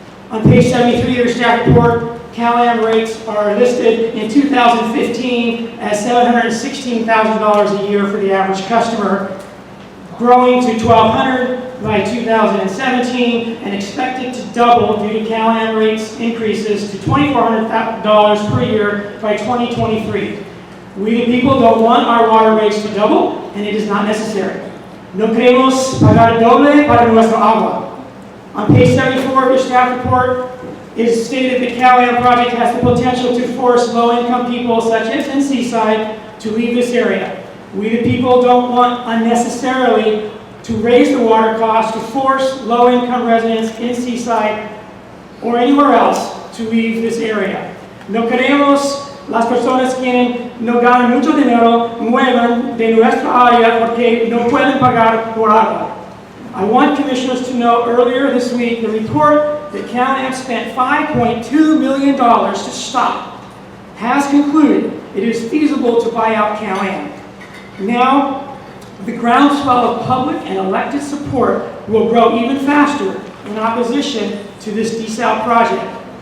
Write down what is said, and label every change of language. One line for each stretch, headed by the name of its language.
English: On page 73 of your staff report, CalAm rates are listed in 2015 as $716,000 a year for the average customer, growing to $1,200 by 2017 and expected to double due to CalAm rates increases to $2,400 per year by 2023. We the people don't want our water rates to double, and it is not necessary.
Spanish: No queremos pagar doble para nuestra agua.
English: On page 74 of your staff report, it is stated that the CalAm project has the potential to force low-income people, such as in Seaside, to leave this area. We the people don't want unnecessarily to raise the water cost to force low-income residents in Seaside or anywhere else to leave this area.
Spanish: No queremos las personas que no ganan mucho dinero muevan de nuestra área porque no pueden pagar por agua.
English: I want commissioners to know earlier this week the report that CalAm spent $5.2 million to stop has concluded it is feasible to buy out CalAm. Now, the groundswell of public and elected support will grow even faster in opposition to this Desal project.